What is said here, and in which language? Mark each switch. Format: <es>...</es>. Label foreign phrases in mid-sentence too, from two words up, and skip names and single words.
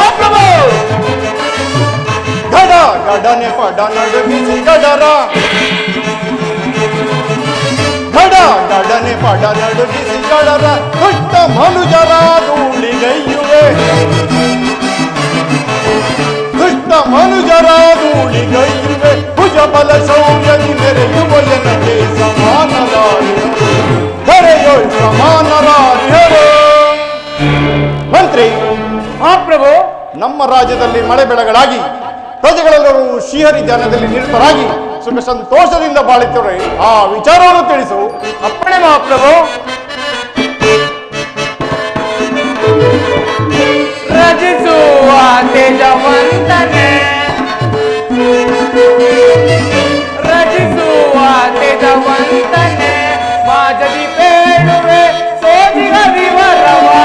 <kn>ಗಡ ಗಡನೆ ಪಡ ನಡುಗಿಸಿ ಗಡರ ಗಡ ಗಡನೆ ಪಡ ನಡುಗಿಸಿ ಗಡರ ದುಷ್ಟ ಮನುಜರ ಧೂಳಿಗೈಯುವೆ ದುಷ್ಟ ಮನುಜರ ಧೂಳಿಗೈಯುವೆ ಭುಜಬಲ ಶೌರ್ಯದಿ ಮೆರೆಯುವ ಎನಗೆ ಸಮಾನರಾರಿಹರು ಧರೆಯೊಳ್ ಸಮಾನರಾರಿಹರು ಮಂತ್ರಿ ಮಹಾಪ್ರಭು, ನಮ್ಮ ರಾಜ್ಯದಲ್ಲಿ ಮಳೆ ಬೆಳೆಗಳಾಗಿ ಪ್ರಜೆಗಳೆಲ್ಲರೂ ಶ್ರೀಹರಿ ಧ್ಯಾನದಲ್ಲಿ ನಿರತರಾಗಿ ಸುಖ ಸಂತೋಷದಿಂದ ಬಾಳುತ್ತವೆ. ಆ ವಿಚಾರವನ್ನು ತಿಳಿಸು. ಅಪ್ಪಣೆ ಮಹಾಪ್ರಭು. ರಚಿಸುವ ತೇಜವಂತನೆ ರಚಿಸುವ ತೇಜವಂತನೆ ಮಾಜದಿ ಬೇಡುವೆ ಸೋಜಿಗ ವಿವರವ</kn>